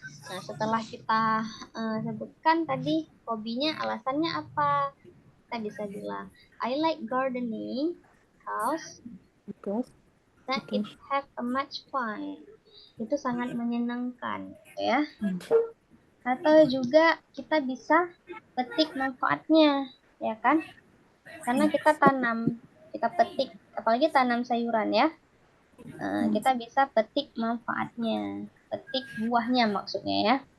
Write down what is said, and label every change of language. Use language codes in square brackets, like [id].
[id] Nah, setelah kita sebutkan tadi hobinya, alasannya apa? Kita bisa bilang, [en] I like gardening because it have a much fun. [id] Itu sangat menyenangkan, ya. Atau juga kita bisa petik manfaatnya, ya kan? Karena kita petik, apalagi tanam sayuran ya. Kita bisa petik manfaatnya, petik buahnya maksudnya ya.